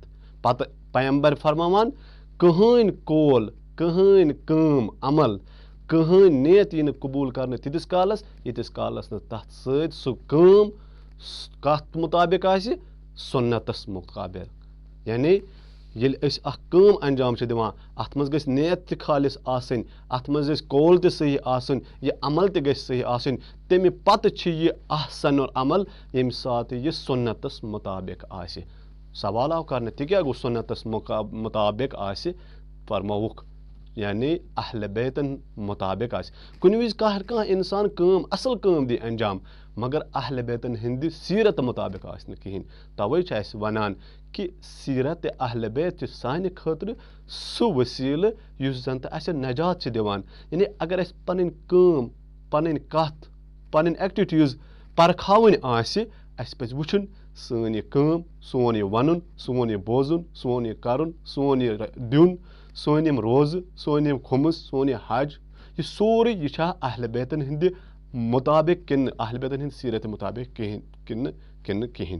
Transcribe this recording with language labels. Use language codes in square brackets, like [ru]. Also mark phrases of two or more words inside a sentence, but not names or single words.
[ks] پتہٕ پیغمبر فرماوان کٕہٕنۍ قول کٕہٕنۍ کٲم عمل کٕہٕنۍ نیت یی نہٕ قبوٗل کرنہٕ تیٖتِس کالس ییٖتِس کالس نہٕ تتھ سۭتۍ سُہ کٲم کتھ مُطابق آسہِ سُنتس مُطابق. یعنی ییٚلہِ أسۍ اکھ کٲم انجام چھِ دِوان اتھ منٛز گژھِ نیت تہِ خالص آسٕنۍ اتھ منٛز گژھِ قول تہِ صحیح آسُن یہِ عمل تہِ گژھِ صحیح آسٕنۍ تمہِ پتہٕ چھِ یہِ [ar] احسن العمل [ks] ییٚمہِ ساتہٕ یہِ سُنتس مُطابق آسہِ. سوال آو کرنہٕ تہِ کیٛاہ گوٚو سُنتس مُطابق آسہِ فرمووُکھ یعنی اہلِ بیتن مُطابق آسہِ. کُنہِ وِزِ کانٛہہ انسان کٲم اصل کٲم دی انجام مگر اہلِ بیتن ہٕنٛدِ سیٖرت مُطابق آسہِ نہٕ کہیٖنۍ. توے چھِ اسہِ ونان کہِ سیٖرت اہلِ بیت چھِ سانہِ خٲطرٕ سُہ وسیٖلہٕ یُس زن تہٕ اسہِ نجات چھِ دِوان. یعنی اگر اسہِ پنٕنۍ کٲم پنٕنۍ کتھ پنٕنۍ ایکٹِوِٹیٖز پرکھاوٕنۍ آسہِ اسہِ پزِ وٕچھُن سٲنۍ یہِ کٲم سون یہِ ونُن سون یہِ بوزُن سون یہِ کرُن سون یہِ دیُن سٲنۍ یِم روزٕ سٲنۍ یِم خُمس سون یہِ حج یہِ سورُے یہِ چھا اہلِ بیتن ہٕنٛدِ مُطابق کِنہٕ اہلِ بیتن ہٕنٛدِ سیٖرت مُطابق کِنہٕ کِہینۍ.